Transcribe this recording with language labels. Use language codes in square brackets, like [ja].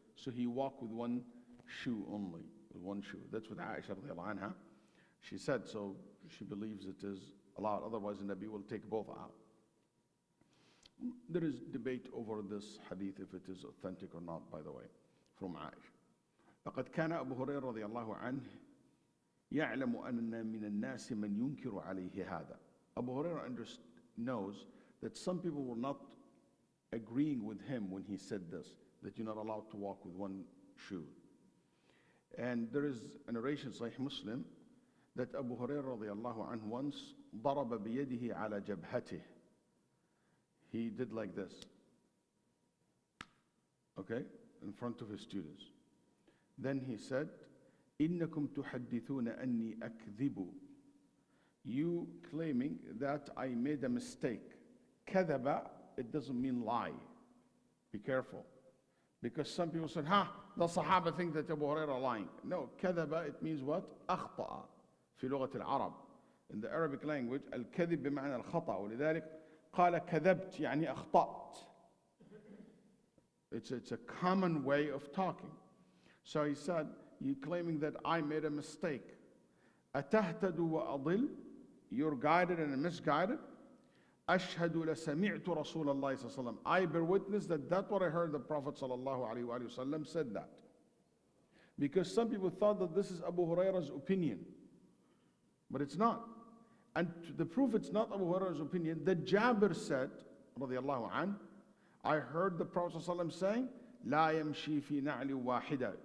[en] So he walked with one shoe only, with one shoe. That's what Aisha radiallahu anha, she said, so she believes it is allowed. Otherwise, the Nabi will take both out. There is debate over this hadith, if it is authentic or not, by the way, from Aisha. [ar] لقد كان أبو هريرة رضي الله عنه يعلم أن من الناس من ينكر عليه هذا. [en] Abu Hurairah knows that some people were not agreeing with him when he said this, that you're not allowed to walk with one shoe. And there is a narration, Sahih Muslim, that Abu Hurairah radiallahu anhu once [ar] ضرب بيده على جبهته. [en] He did like this, okay, in front of his students. Then he said, [ar] إنكم تحدثون أني أكذب. [en] You claiming that I made a mistake. كذب, it doesn't mean lie. Be careful. Because some people said, the Sahaba think that Abu Hurairah lying. No, كذب, it means what? [ar] أخطأ في لغة العرب. [en] In the Arabic language, [ar] الكذب بمعنى الخطأ. ولذلك قال كذبت يعني أخطأت. [en] It's a common way of talking. So he said, you claiming that I made a mistake. [ar] أتهتد وأضل? [en] You're guided and misguided. [ar] أشهد لسمعت رسول الله صلى الله عليه وسلم. [en] I bear witness that that's what I heard the Prophet صلى الله عليه وسلم said that. Because some people thought that this is Abu Hurairah's opinion. But it's not. And the proof it's not Abu Hurairah's opinion, that Jabir said, رضي الله عنه, I heard the Prophet صلى الله عليه وسلم saying, [ar] لا يمشي في نعل واحدة.